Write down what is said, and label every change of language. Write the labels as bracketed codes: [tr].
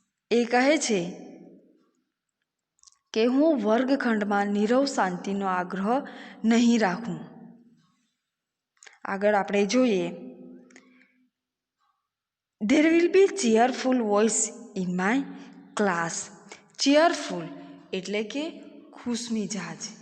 [gu] એ કહે છે કે હું વર્ગખંડમાં નીરવ શાંતિનો આગ્રહ નહીં રાખું. આગળ આપણે જોઈએ, [en] There will be cheerful voice in my class. [gu] cheerful એટલે કે ખુશમિજાજ.